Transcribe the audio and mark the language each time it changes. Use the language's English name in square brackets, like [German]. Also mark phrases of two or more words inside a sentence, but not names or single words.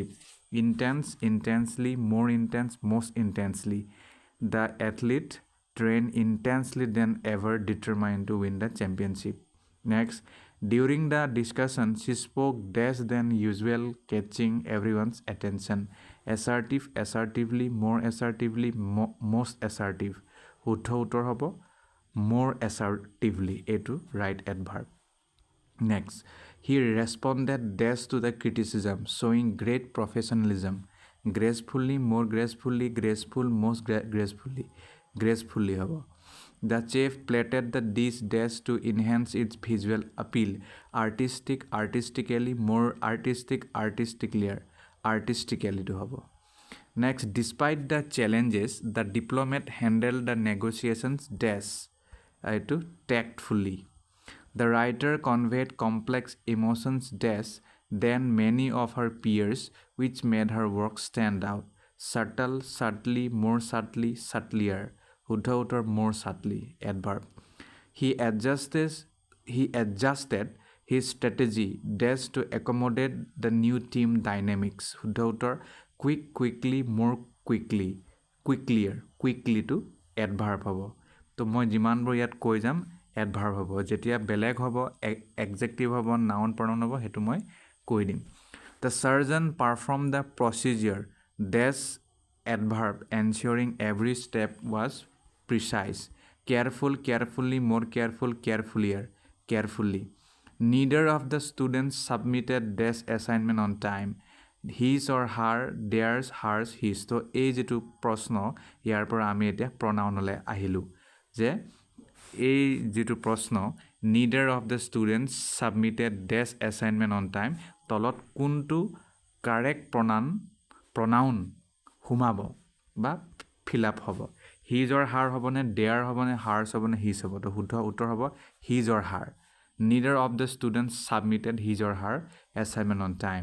[English] Intense, intensely, more intense, most intensely. The athlete trained intensely than ever, determined to win the championship. Next, during the discussion, she spoke dash than usual, catching everyone's attention. Assertive, assertively, more assertively, most assertive. [Assamese] শুদ্ধ উত্তৰ হ'ব [English] more assertively. এইটো right adverb. Next, he responded dash to the criticism, showing great professionalism. Gracefully, more gracefully, graceful, most gracefully, gracefully হ'ব. The chef plated the dish dash to enhance its visual appeal. Artistic, artistically, more artistic, artisticalier, artistically to হ'ব. Next, despite the challenges, the diplomat handled the negotiations dash to tactfully. The writer conveyed complex emotions dash than many of her peers, which made her work stand out. Subtle, subtly, more subtly, subtlier. [Assamese] শুদ্ধ উত্তৰ [English] more subtly, adverb. He adjusted his strategy dash to accommodate the new team dynamics. [Assamese] শুদ্ধ উত্তৰ [English] quick, quickly, more quickly, quicklier, quickly to adverb হ'ব. [Assamese] তো মই যিমানবোৰ ইয়াত কৈ যাম adverb হ'ব. যেতিয়া বেলেগ হ'ব adjective হ'ব, [English] noun pronoun [Assamese] হ'ব, সেইটো মই কৈ দিম. [English] The surgeon performed the procedure dash adverb, ensuring every step was precise. Careful, carefully, more careful, carefullier, carefully. Neither of the students submitted dash assignment on time. His or her, theirs, hers, his. [Assamese] তো এই যিটো প্ৰশ্ন, ইয়াৰ পৰা আমি এতিয়া pronounলৈ আহিলোঁ যে এই যিটো প্ৰশ্ন [English] neither of the students submitted dash assignment on time, [Assamese] তলত কোনটো correct pronoun সোমাব বা [English] fill up [Assamese] হ'ব. [English] His or her [Assamese] হ'ব নে their হ'ব নে hers হ'ব নে his হ'ব. তো শুদ্ধ উত্তৰ হ'ব [English] his or her. Neither of the students submitted his or her assignment on time.